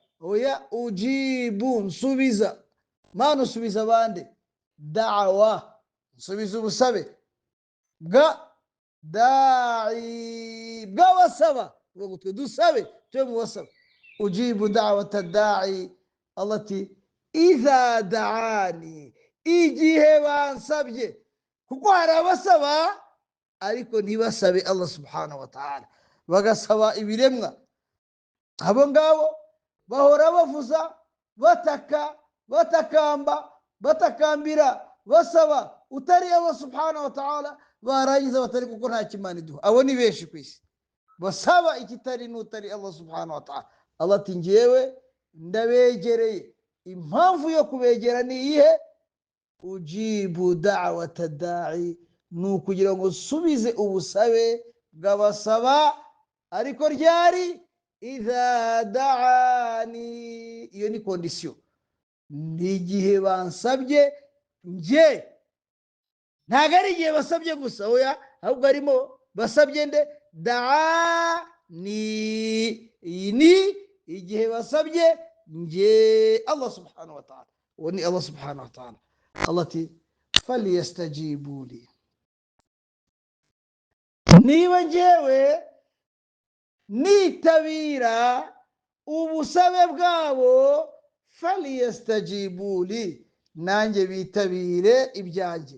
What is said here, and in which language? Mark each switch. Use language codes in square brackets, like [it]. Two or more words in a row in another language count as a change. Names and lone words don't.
[rw] Oya, ujibu, nsubiza. Mana, usubiza abandi. Da'wa, nsubiza ubusabe bwa da'i, bw'abasaba. Ngo twe dusabe, twe mu basaba. [ar] أجيب دعوة الداع, [rw] Allah ati [ar] إذا دعان, [rw] igihe bansabye. Kuko hari abasaba ariko ntibasabe [ar] الله سبحانه وتعالى, [rw] bagasaba ibiremwa. Abo ngabo bahora bavuza, bataka, batakamba, batakambira, basaba utari [ar] الله سبحانه وتعالى, [rw] barangiza batari kuko nta kimana iduha. Abo ni benshi ku isi, basaba ikitari n'utari [ar] الله سبحانه وتعالى. [rw] Allah ati njyewe ndabegereye. Impamvu yo kubegera ni iyihe? [ar] أجيب دعوة الداع, [rw] ni ukugira ngo nsubize ubusabe bw'abasaba. Ariko ryari? [ar] إذا دعان, [rw] iyo ni kondisiyo, ni igihe bansabye nge. Ntabwo ari igihe basabye gusa, oya, ahubwo harimo basabye nde? Da'ani, iyi ni igihe basabye nge [ar] الله سبحانه وتعالى. [rw] Uwo ni [ar] الله سبحانه وتعالى. [rw] Allah ati [ar] فليستجيبوا لي, [rw] niba njyewe nitabira ubusabe bwabo, [ar] فليستجيبوا لي, [rw] nanjye bitabire ibyanjye.